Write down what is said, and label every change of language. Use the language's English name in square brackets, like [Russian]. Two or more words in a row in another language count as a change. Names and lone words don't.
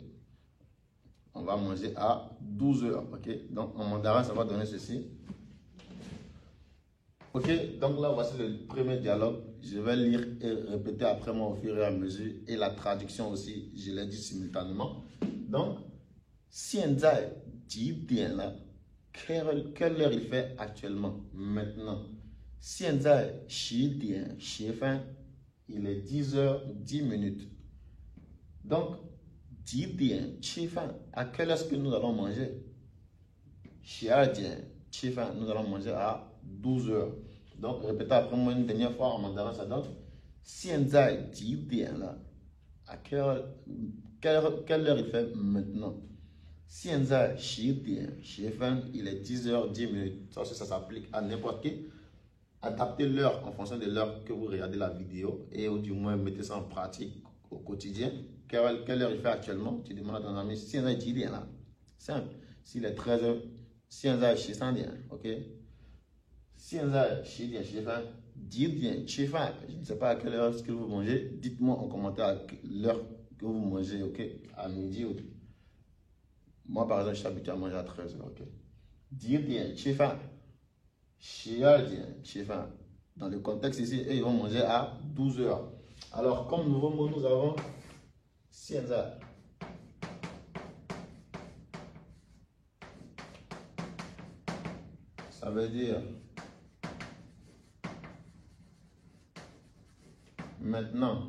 [French] On va manger à 12 heures, ok? Donc, en mandarin, ça va donner ceci. Ok, donc là, voici le premier dialogue. Je vais lire et répéter après moi au fur et à mesure. Et la traduction aussi, je l'ai dit simultanément. Donc, [Chinese] 现在几点了? [French] Quelle heure il fait actuellement? Maintenant. [Chinese] 现在10点10分. [French] Il est 10h10. Donc, [Chinese] 几点吃饭? [French] À quelle heure est-ce que nous allons manger? [Chinese] 12 点吃饭. [French] Nous allons manger à 12 heures. Donc, répétez après moi une dernière fois en mandarin, ça donne [Chinese] 现在几点了? [French] À quelle heure il fait maintenant? [Chinese] 现在10点10分, [French] il est 10h10. Ça aussi, ça s'applique à n'importe qui. Adaptez l'heure en fonction de l'heure que vous regardez la vidéo et ou du moins mettez ça en pratique au quotidien. Quelle heure il fait actuellement? Tu demandes à ton ami, [Chinese] 现在几点了? [French] Simple. S'il est 13h, [Chinese] 现在13点, [French] ok? [Chinese] 现在10点10分, 10点吃饭. [French] Je ne sais pas à quelle heure est-ce que vous mangez. Dites-moi en commentaire l'heure que vous mangez, ok? À midi ou... Moi, par exemple, je suis habitué à manger à 13h, ok? [Chinese] 10点吃饭, 12点吃饭. [French] Dans le contexte ici, ils vont manger à 12 heures. Alors, comme nouveau mot, nous avons 现在. Ça veut dire maintenant.